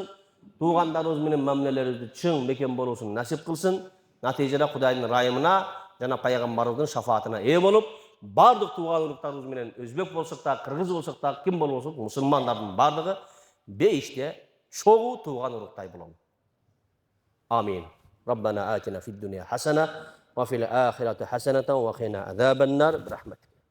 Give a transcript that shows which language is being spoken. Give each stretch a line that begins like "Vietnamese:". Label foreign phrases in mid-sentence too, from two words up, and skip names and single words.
Kyrgyz: Туугандарыбыз менен мамилелерибизди чың бекен болуусун насип кылсын. Натыйжада Кудайдын ырайымына жана пайгамбарыбыздын шафаатына ээ болуп, бардык тууган уруктарыбыз менен өзбек болсок да, кыргыз болсок да, ким болбосун, мусулмандардын бардыгы бейиште чогуу тууган уруктай бололу. Амин.
Arabic: ربنا آتنا في الدنيا حسنة وفي الآخرة حسنة وقنا عذاب النار برحمتك.